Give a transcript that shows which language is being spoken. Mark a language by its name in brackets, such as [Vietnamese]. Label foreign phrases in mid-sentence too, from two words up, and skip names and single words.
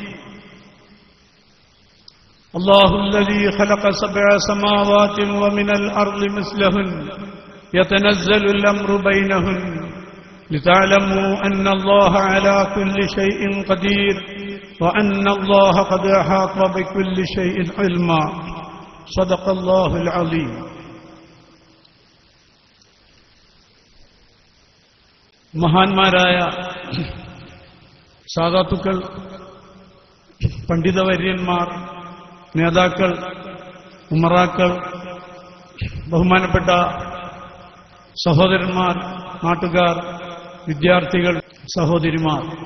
[Arabic] الله الذي خلق 7 سماوات ومن الأرض مثلهن يتنزل الأمر بينهن لتعلموا أن الله على كل شيء قدير وأن الله قد أحاط بكل شيء علما. صدق الله العظيم. [Malayalam] മഹാന്മാരായ സാദാത്തുക്കൾ, പണ്ഡിതവര്യന്മാർ, നേതാക്കൾ, ഉമറാക്കൾ, ബഹുമാനപ്പെട്ട സഹോദരന്മാർ, നാട്ടുകാർ, വിദ്യാർത്ഥികൾ, സഹോദരിമാർ,